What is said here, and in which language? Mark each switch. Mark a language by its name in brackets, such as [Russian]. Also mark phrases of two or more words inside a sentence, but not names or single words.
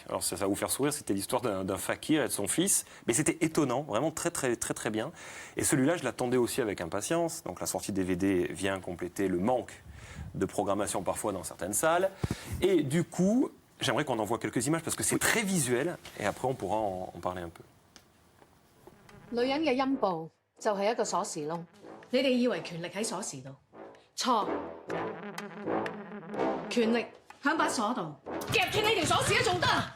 [French] Alors ça va vous faire sourire, c'était l'histoire d'un fakir et de son fils, mais c'était étonnant, vraiment très bien. Et celui-là, je l'attendais aussi avec impatience. Donc la sortie DVD vient compléter le manque de programmation parfois dans certaines salles. Et du coup, j'aimerais qu'on en voit quelques images parce que c'est très visuel. Et après, on pourra en parler un peu. [Cantonese] 女人嘅陰部就係一個鎖匙窿。你哋以為權力喺鎖匙度？錯，權力喺把鎖度，夾斷你條鎖匙都仲得。